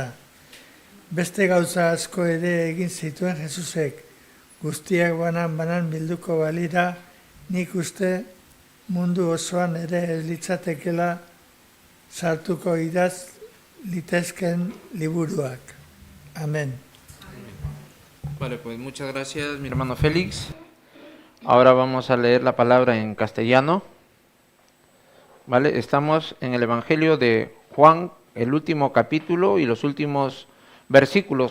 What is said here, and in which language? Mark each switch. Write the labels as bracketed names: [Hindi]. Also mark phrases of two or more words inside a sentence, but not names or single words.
[Basque] Beste gauza asko ere egin zituen Jesusek, guztiak banan bilduko balira, nik uste mundu osoan ere ez litzatekela sartuko idaz litezken liburuak. Amén. [Spanish] Vale, pues muchas gracias, mi hermano Félix. Ahora vamos a leer la palabra en castellano. Vale, estamos en el Evangelio de Juan, el último capítulo y los últimos versículos.